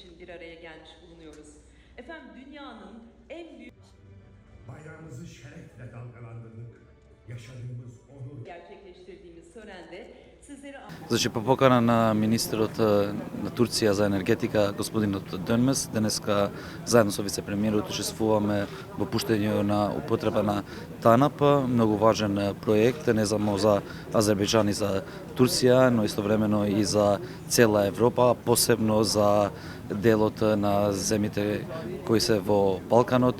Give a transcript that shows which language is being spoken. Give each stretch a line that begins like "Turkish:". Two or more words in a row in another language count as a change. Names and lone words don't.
Turkish: araya gelmiş bulunuyoruz. Efendim dünyanın en büyük Bayrağımızı şerefle dalgalandırdık. Yaşadığımız onur gerçekleştirdiğimiz törende sizleri
Macedonian: Значи, по покана на министерот на Турција за енергетика, господинот Дönmez, денеска заедно со вице-премиерот учествуваме во пуштење на употреба на ТАНАП, многу важен проект, не само за Азербејџан и за Турција, но истовремено и за цела Европа, посебно за делот на земите кои се во Балканот.